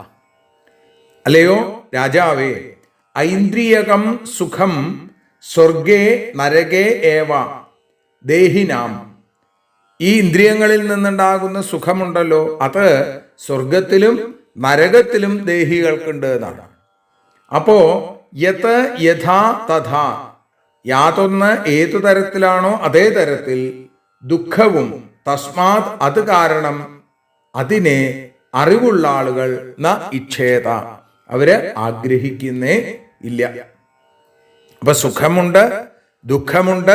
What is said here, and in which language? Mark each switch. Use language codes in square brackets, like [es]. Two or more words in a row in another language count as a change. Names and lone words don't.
[ml] അല്ലയോ രാജാവേ, [sa] ഐന്ദ്രിയകം സുഖം സ്വർഗേ നരകേ ഏവ ദേഹിനാം. [ml] ഈ ഇന്ദ്രിയങ്ങളിൽ നിന്നുണ്ടാകുന്ന സുഖമുണ്ടല്ലോ, അത് സ്വർഗത്തിലും നരകത്തിലും ദേഹികൾക്കുണ്ട് എന്നാണ്. [sa] അപ്പോ യത് യഥാ തഥാ, [ml] യാതൊന്ന് ഏതു തരത്തിലാണോ അതേ തരത്തിൽ ദുഃഖവും തസ്മാത് അത് കാരണം അതിനെ അറിവുള്ള ആളുകൾ [sa] ന ഇച്ഛേത, [ml] അവര് ആഗ്രഹിക്കുന്നേ ഇല്ല. അപ്പൊ സുഖമുണ്ട്, ദുഃഖമുണ്ട്.